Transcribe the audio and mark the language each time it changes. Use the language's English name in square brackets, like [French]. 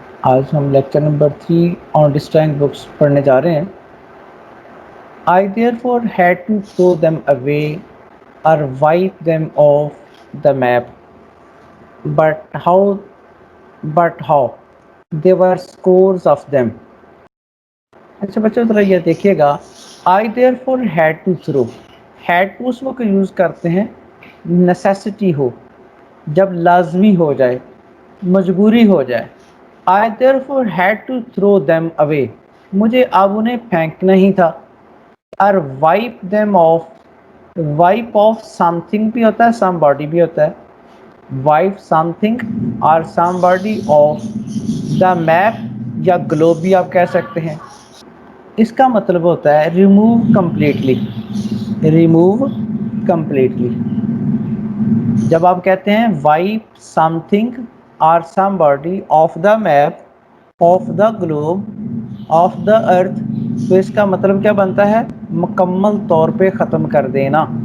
[Urdu] آج ہم lecture number 3 آن destroying books پڑھنے جا رہے ہیں. [English] I therefore had to throw them away or wipe them off the map. But how? There were scores of them. [Urdu] اچھا بچوں ذرا یہ دیکھیے گا. [English] I therefore had to throw. had to [Urdu] اس وقت یوز کرتے ہیں نیسیسٹی ہو، جب لازمی ہو جائے، مجبوری ہو جائے. [English] I therefore had to throw them away. [Urdu] مجھے اب انہیں پھینکنا ہی تھا. اور [English] wipe them off. wipe off something [Urdu] بھی ہوتا ہے، somebody بھی ہوتا ہے. [English] wipe something or somebody off the map یا globe [Urdu] بھی آپ کہہ سکتے ہیں. اس کا مطلب ہوتا ہے [English] remove completely. remove completely. [Urdu] جب آپ کہتے ہیں [English] wipe something or somebody off the map of the globe of the earth، [Urdu] تو اس کا مطلب کیا بنتا ہے؟ مکمل طور پہ ختم کر دینا.